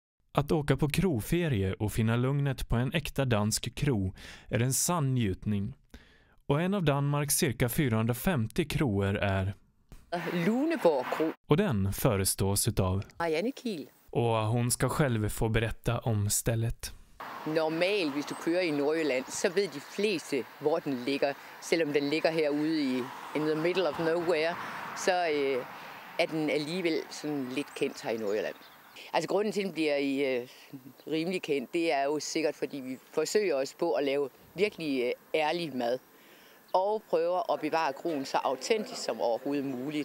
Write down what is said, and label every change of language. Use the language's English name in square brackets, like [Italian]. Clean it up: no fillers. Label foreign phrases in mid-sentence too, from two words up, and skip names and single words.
[Swedish] Att åka på kroferie och finna lugnet på en äkta dansk kro är en sann njutning. Och en av Danmarks cirka 450 kroer är Luneborg Kro. Och den förestås utav Marianne Kiel. Och hon ska själv få berätta om stället. [Danish] Normalt, hvis du kører i Nordjylland, så ved de fleste, hvor den ligger. Selvom den ligger herude [English] in the middle of nowhere, [Danish] så er den alligevel sådan lidt kendt her i Nordjylland. Altså grunden til, at den bliver rimelig kendt, det er jo sikkert, fordi vi forsøger os på at lave virkelig ærlig mad. Og prøver at bevare kroen så autentisk som overhovedet muligt.